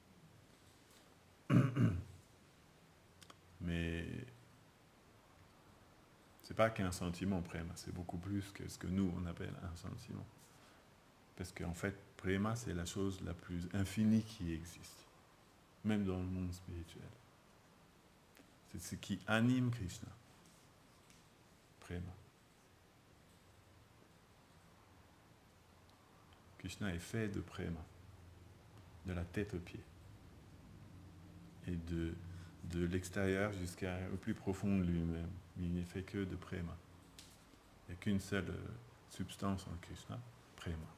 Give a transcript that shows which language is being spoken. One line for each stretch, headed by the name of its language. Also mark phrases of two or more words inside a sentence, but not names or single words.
French: Mais c'est pas qu'un sentiment, Prema, c'est beaucoup plus que ce que nous on appelle un sentiment. Parce qu'en fait, Prema, c'est la chose la plus infinie qui existe, même dans le monde spirituel. C'est ce qui anime Krishna. Prema. Krishna est fait de Prema, de la tête aux pieds. Et de l'extérieur jusqu'au plus profond de lui-même. Il n'est fait que de Prema. Il n'y a qu'une seule substance en Krishna, Prema.